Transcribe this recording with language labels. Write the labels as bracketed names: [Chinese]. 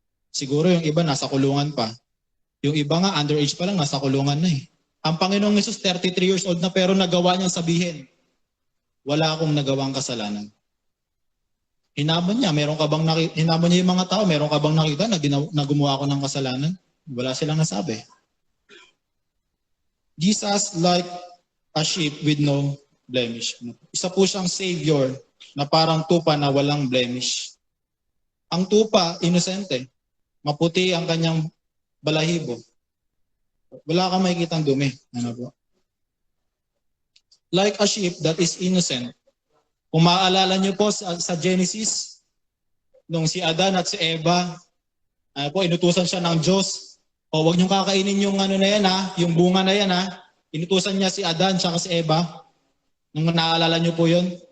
[Filipino] Siguro yung iba nasa kulungan pa. Yung iba nga, underage pa lang, nasa kulungan na eh. Ang Panginoong Jesus, 33 years old na pero nagawa niyang sabihin, wala akong nagawang kasalanan. Hinamon niya, hinamon niya yung mga tao, meron ka bang nakita na gumawa ako ng kasalanan? Wala silang nasabi. [English] Jesus like a sheep with no blemish. [Filipino] Isa po siyang Savior na parang tupa na walang blemish. Ang tupa, inosente. Maputi ang kanyang balahibo. Wala kang makikitang dumi. [English] Like a sheep that is innocent. [Filipino] Kung maaalala niyo po sa Genesis, nung si Adan at si Eva, inutusan siya ng Diyos. Huwag niyong kakainin yung na yan yung bunga na yan Inutusan niya si Adan at si Eva. Nung naaalala niyo po yun.